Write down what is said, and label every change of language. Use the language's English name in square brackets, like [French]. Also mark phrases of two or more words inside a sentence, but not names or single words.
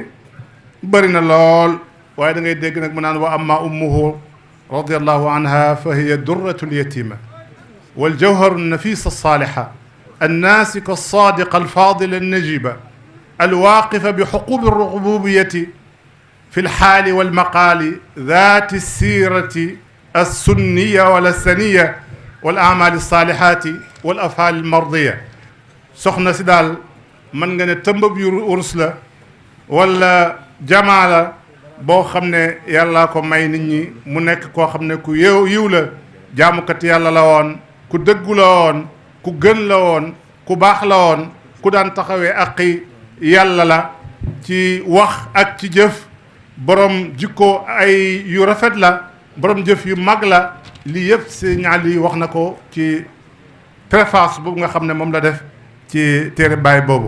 [Wolof] bëri na lool waaye da ngay dégg nag mu naan [Arabic] وأما أمه رضي الله عنها فهي الدرة اليتيمة والجوهرة النفيسة الصالحة الناسك الصادق الفاضل النجيب الواقف بحقوب الربوبية في الحال والمقال ذات السيرة السنية والسنية والأعمال الصالحات والأفعال المرضية [Wolof] soxna si daal mën nga ne tëmbab yu urus la wala jamaa la boo xam ne yàllaa ko may nit ñi mu nekk koo xam ne ku yiw la jaamukat yàlla la woon ku dëggu la woon ku gën la woon ku baax la woon ku daan taxawee aqi yàlla la ci wax ak ci jëf borom jikko ay yu rafet la borom jëf yu mag la lii yëpp Sëriñ Ali wax na ko ci préface boobu nga xam ne moom la def ci téere baay boobu.